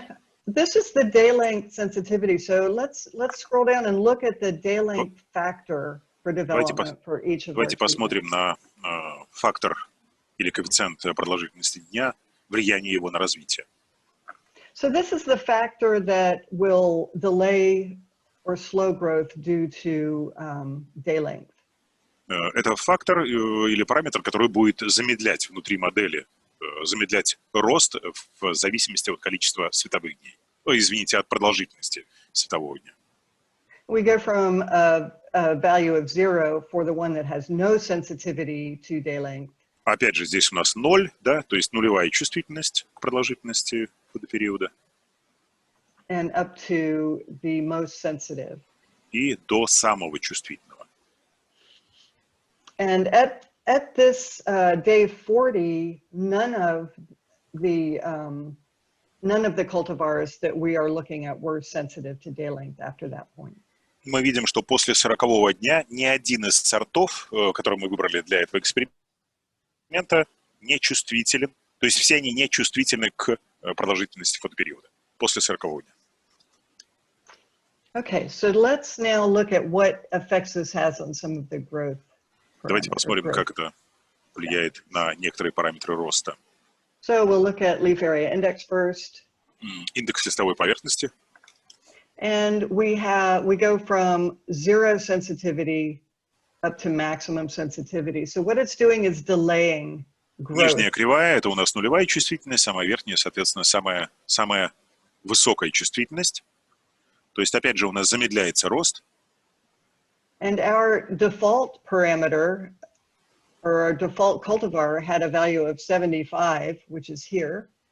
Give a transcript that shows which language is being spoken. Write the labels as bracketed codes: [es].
[en] one, this is the day length sensitivity. So let's scroll down and look at the day length factor for development for each of our [ru] Давайте посмотрим [en] treatments. [ru] на фактор или коэффициент продолжительности дня, влияние его на развитие. [en] So this is the factor that will delay or slow growth due to day length. [ru] Это фактор или параметр, который будет замедлять внутри модели, замедлять рост в зависимости от количества световых дней. Извините, от продолжительности светового дня. [en] We go from a value of 0 for the one that has no sensitivity to day length. [ru] Опять же, здесь у нас 0, да, то есть нулевая чувствительность к продолжительности фотопериода. [en] And up to the most sensitive. [ru] И до самого чувствительного. [en] And at this day 40, none of the cultivars that we are looking at were sensitive to day length after that point. [ru] Мы видим, что после 40-го дня ни один из сортов, который мы выбрали для этого эксперимента, не чувствителен. То есть все они не чувствительны к продолжительности фотопериода после 40-го дня. [en] Okay, so let's now look at what effects this has on some of the growth. [ru] Давайте посмотрим, как это влияет на некоторые параметры роста. [en] So we'll look at leaf area index first. [ru] Индекс листовой поверхности. [en] And we go from 0 sensitivity up to maximum sensitivity. So what it's doing is delaying growth. [ru] Нижняя кривая – это у нас нулевая чувствительность, самая верхняя, соответственно, самая высокая чувствительность. То есть, опять же, у нас замедляется рост. [en] And our default parameter, or our default cultivar, had a value of 75, which is here.